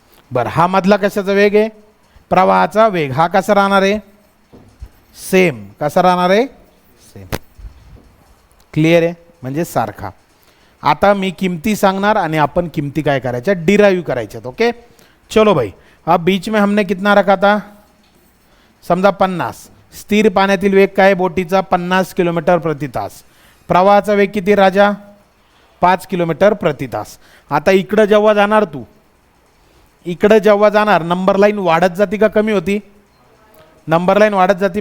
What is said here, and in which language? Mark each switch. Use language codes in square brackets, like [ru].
[mr] बरं, हा मधला कशाचा वेग आहे, प्रवाहाचा वेग. हा कसा राहणार आहे, सेम. कसा राहणार आहे, सेम. क्लिअर आहे, म्हणजे सारखा. आता मी किमती सांगणार आणि आपण किमती काय करायच्या, डिराइव करायच्यात. [hi] ओके चलो भाई. अब बीच में हमने कितना रखा था, समजा 50. [mr] स्थिर पाण्यातील वेग काय बोटीचा, 50 किलोमीटर प्रति तास. प्रवाहाचा वेग किती राजा, 5 किलोमीटर प्रति तास. आता इकडं जेव्हा जाणार तू, इकडं जेव्हा जाणार, नंबर लाईन वाढत जाती का कमी होती, नंबर लाईन वाढत जाती.